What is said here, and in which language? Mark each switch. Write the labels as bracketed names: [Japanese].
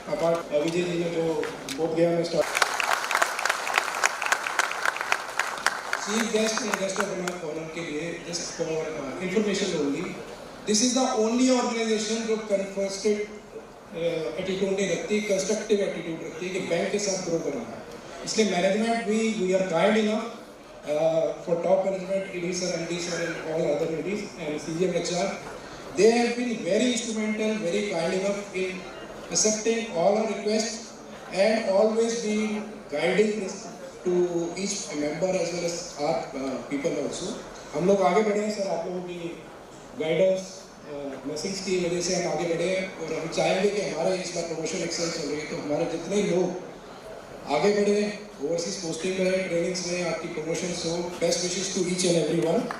[Hindi] Apart Vijay ji ने जो बोध गया में start, chief guest and guest of honour के लिए, [English] just for information only, this is the only organisation [Hindi] जो कंस्ट्रक्टिव एटीट्यूड नहीं रखती, कंस्ट्रक्टिव एटीट्यूड रखती है कि बैंक के साथ ग्रो करना है. इसलिए management [English] we are kind enough for top management, ED sir, MD sir and all other EDs and CGM HR. They have been very instrumental, very kind enough in accepting all our requests and always been guiding to each member as well as our people also. [Hindi] हम लोग आगे बढ़े हैं sir, आप लोगों की guidance message की वजह से हम आगे बढ़े हैं और हम चाहेंगे कि हमारे इस बार प्रमोशन एक्सेल चल रही है तो हमारे जितने लोग आगे बढ़े ओवरसीज पोस्टिंग में ट्रेनिंग्स में आपकी प्रमोशन हो, [English] Best wishes to each and everyone.